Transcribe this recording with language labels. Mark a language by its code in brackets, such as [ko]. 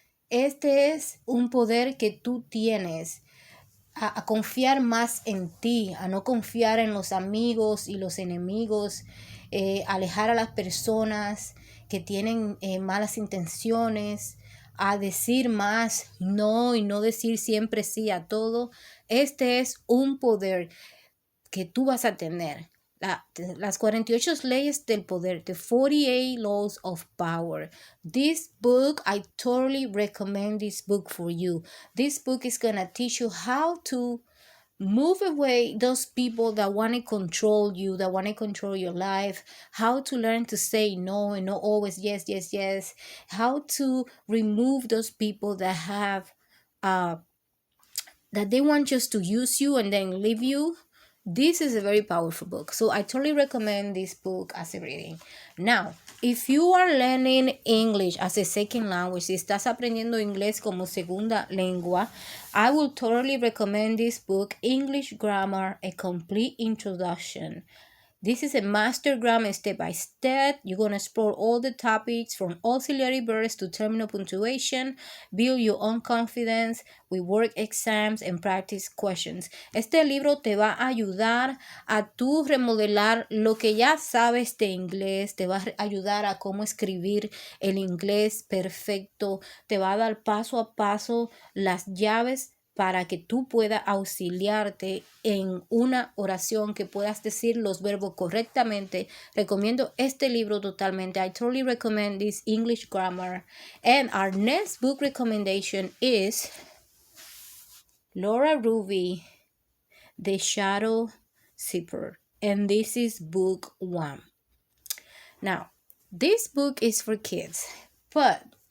[es] Este es un poder que tú tienes. A confiar más en ti, a no confiar en los amigos y los enemigos, alejar a las personas que tienen malas intenciones, a decir más no y no decir siempre sí a todo. Este es un poder que tú vas a tener. Las 48 leyes del poder, [en] the 48 laws of power. This book, I totally recommend this book for you. This book is gonna teach you how to move away those people that want to control you, that want to control your life, how to learn to say no and not always yes, yes, yes, how to remove those people that have that they want just to use you and then leave you. This is a very powerful book, so I totally recommend this book as a reading. Now, if you are learning English as a second language, [es] si estás aprendiendo inglés como segunda lengua, [en] I will totally recommend this book, English Grammar, A Complete Introduction. This is a master grammar step by step. You're going to explore all the topics from auxiliary verbs to terminal punctuation, build your own confidence with work exams and practice questions. [es] Este libro te va a ayudar a tú remodelar lo que ya sabes de inglés, te va a ayudar a cómo escribir el inglés perfecto, te va a dar paso a paso las llaves para que tú puedas auxiliarte en una oración, que puedas decir los verbos correctamente. Recomiendo este libro totalmente. [en] I totally recommend this English grammar. And our next book recommendation is Laura Ruby, The Shadow Zipper. And this is book 1. Now, this book is for kids, but